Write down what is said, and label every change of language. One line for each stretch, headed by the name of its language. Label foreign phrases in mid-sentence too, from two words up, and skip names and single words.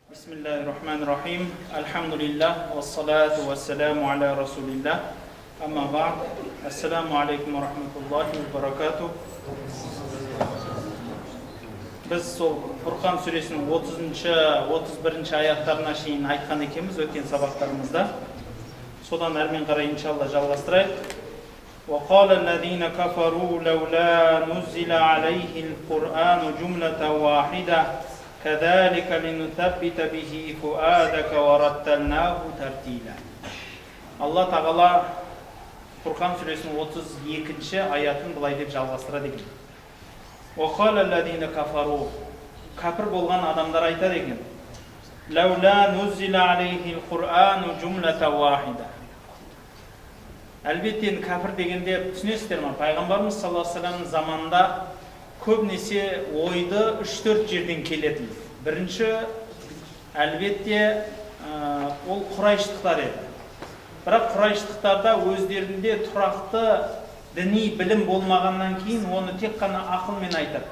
Arabic: بسم الله الرحمن الرحيم. الحمد لله. والصلاة والسلام على رسول الله. أما بعد. السلام عليكم ورحمة الله وبركاته.
Kazakh: Biz сол Furqan сүресінің 30-31 аяттарына шейін айтқан екенбіз өткен сабақтарымызда. Содан әрмен қарай иншалла жалғастырайық.
Arabic: وقال الذين كفروا لولا نزل عليه القرآن جملة واحدة كذلك لنثبت به فؤادك ورتلناه ترتيلا.
Kazakh: Алла тағала Furqan сүресінің 32 аятын былай деп жалғастырады екен.
Arabic: وقال الذين كفروا
Kazakh: кәпір болған адамдар айтады екен.
Arabic: لولا نزل عليه القرآن جملة واحدة.
Kazakh: Әлбетте кәпір дегенде түсінесіздер ме? Пайғамбарымыз
Arabic: صلى الله عليه وسلم-ның
Kazakh: заманында көбінесе ойды 3-4 жерден келетін. Бірінші, әлбетте ол құрайыштықтар еді. Бірақ құрайыштықтарда өздерінде тұрақты діни білім болмағаннан кейін оны тек қана ақылмен айтады.